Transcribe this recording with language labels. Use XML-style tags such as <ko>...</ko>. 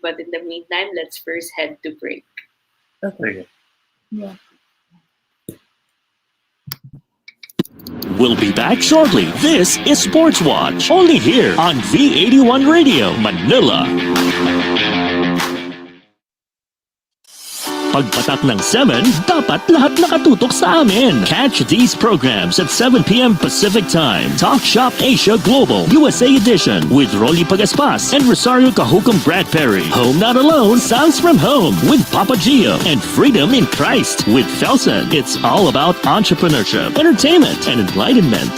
<en>But in the meantime, let's first head to break. Okay. Okay. Yeah. We'll be back shortly. This is Sportswatch, only here on V81 Radio, Manila.</en> <tl>Pagpatak ng 7, dapat lahat nakatutok sa amin.</tl> <en>Catch these programs at 7 p.m. Pacific Time. Talk Shop Asia Global, USA Edition, with Rolly Pagaspas and Rosario Cajucom Brad Perry. Home Not Alone, Sounds from Home, with Papa Gio. And Freedom in Christ, with Felson. It's all about entrepreneurship, entertainment, and enlightenment.</en>